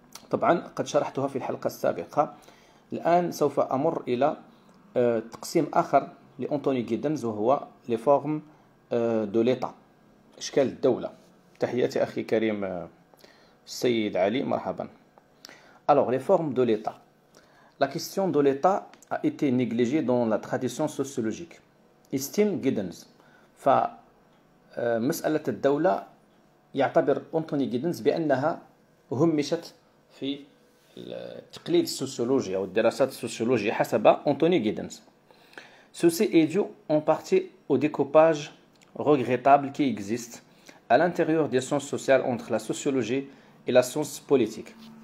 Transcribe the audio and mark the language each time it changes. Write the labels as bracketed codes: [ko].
[ar] طبعا قد شرحتها في الحلقة السابقة. الآن سوف أمر إلى تقسيم آخر لأنتوني جيدنز، وهو [fr] لي فورم دو ليتا، [ar] أشكال الدولة. تحياتي أخي كريم السيد علي، مرحبا. [fr] Alors, les formes de l'État. La question de l'État a été négligée dans la tradition sociologique. Estime Giddens. [ar] فمسألة الدولة يعتبر أنتوني جيدنز بأنها همشت في التقليد السوسيولوجي أو الدراسات السوسيولوجية حسب أنتوني جيدنز. [fr] Ceci est dû en partie au découpage regrettable qui existe à l'intérieur des sciences sociales entre la sociologie et la science politique.